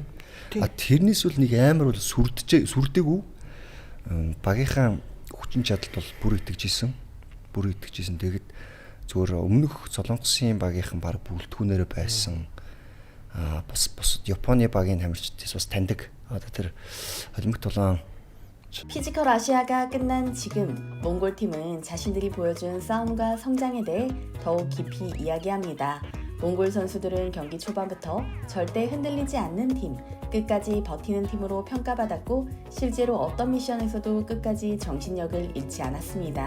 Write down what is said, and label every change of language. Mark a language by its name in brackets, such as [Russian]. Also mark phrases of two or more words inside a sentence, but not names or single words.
[Mongolian] Тэрнээс бол нэг амар бол сүрдэггүй багийнхаа хүчин чадалт бол бүр итгэжсэн. Тэгэд зөвөр өмнөх Солонгосын багийнхан баг бүрэлдэхүүнээр байсан. Бас Японы багийн тамирчдээс бас таньдаг. Одоо тэр холимог толон [Korean] 피지컬 아시아가 끝난 지금 몽골팀은 자신들이 보여준 싸움과 성장에 대해 더욱 깊이 이야기합니다. 몽골 선수들은 경기 초반부터 절대 흔들리지 않는 팀, 끝까지 버티는 팀으로 평가받았고 실제로 어떤 미션에서도 끝까지 정신력을 잃지 않았습니다.